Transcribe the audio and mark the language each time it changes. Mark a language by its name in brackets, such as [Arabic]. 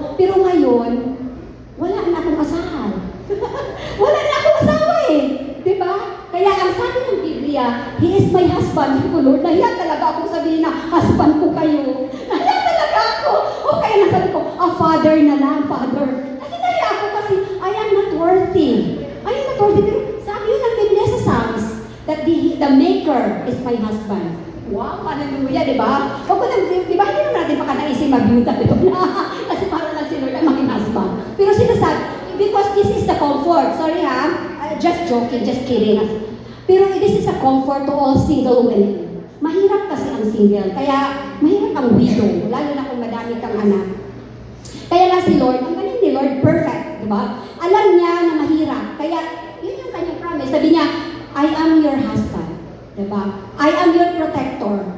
[Filipino] Pero ngayon, wala na akong asahan. Wala na akong asawa eh. Di ba? Kaya ang sabi ng Biblia, [English] He is my husband. [Filipino] Sabi ko, Lord, nahiya talaga akong sabihin na husband ko kayo. Nahiya talaga ako. O kaya nasabi ko, father na lang, father. Kasi nahiya ako kasi, [English] I am not worthy. [Filipino] Pero sabi yun ng Biblia sa Psalms, [English] that the maker is my husband. [Filipino] Wow, hallelujah, di ba? Di ba, hindi naman natin makanaising mabyuta, di ba? Kasi para lang si Lord ay maging husband. Pero sinasabi, [English] because this is the comfort. Sorry ha, just joking, just kidding. Pero this is a comfort to all single women. [Filipino] Mahirap kasi ang single, kaya mahirap ang widow, lalo na kung madami kang anak. Kaya nga si Lord, ang galing ni Lord, perfect, di ba? Alam niya na mahirap, kaya yun yung kanyang promise. Sabi niya, [English] I am your husband, [Filipino] di ba? [English] I am your protector.